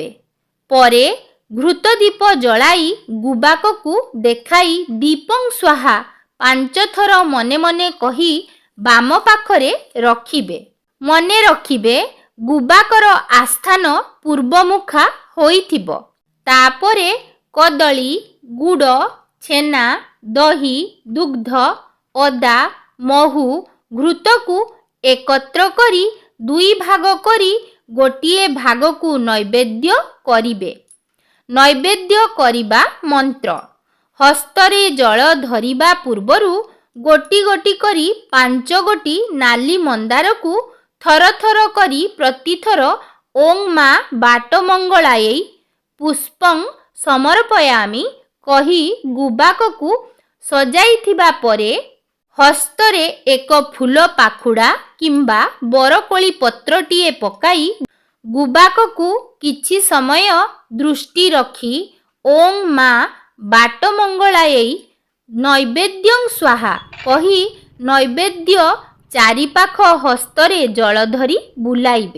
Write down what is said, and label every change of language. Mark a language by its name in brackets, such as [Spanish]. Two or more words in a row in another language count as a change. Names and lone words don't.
[Odia] ପରେ ଘୃତ ଦୀପ ଜଳାଇ ଗୁବାକ କୁ ଦେଖାଇ [Sanskrit] दीपं स्वाहा [Odia] 5 ଥର ମନେ ମନେ କହି ବାମ ପାଖରେ ରଖିବେ। ମନେ ରଖିବେ ଗୁବାକର ଆସ୍ଥାନ ପୂର୍ବମୁଖା ହୋଇଥିବ। ତାପରେ କଦଳୀ, ଗୁଡ଼, ଛେନା, ଦହି, ଦୁଗ୍ଧ, ଅଦା, ମହୁ, ଘୃତ କୁ ଏକତ୍ର କରି 2 ଭାଗ କରି ଗୋଟିଏ ଭାଗ କୁ ନୈବେଦ୍ୟ କରିବେ। ନୈବେଦ୍ୟ କରିବା ମନ୍ତ୍ର ହସ୍ତରେ ଜଳ ଧରିବା ପୂର୍ବରୁ ଗୋଟି ଗୋଟି କରି 5 ଗୋଟି ନାଲି ମନ୍ଦାରକୁ ଥର ଥର କରି ପ୍ରତିଥର [Sanskrit] ଓଂ ମା ବାଟମଙ୍ଗଳାयै ପୁଷ୍ପଂ [Odia] ସମର୍ପୟାମି କହି ଗୁବାକକୁ ସଜାଇଥିବା ପରେ ହସ୍ତରେ ଏକ ଫୁଲ ପାଖୁଡ଼ା କିମ୍ବା ବରକୋଳି ପତ୍ରଟିଏ ପକାଇ ଗୁବାକକୁ କିଛି ସମୟ ଦୃଷ୍ଟି ରଖି [Sanskrit] ଓଂ ମା ବାଟମଙ୍ଗଳାयै ନୈବେଦ୍ୟଂ ସ୍ୱାହା [Odia] କହି ନୈବେଦ୍ୟ ଚାରିପାଖ ହସ୍ତରେ ଜଳ ଧରି ବୁଲାଇବେ।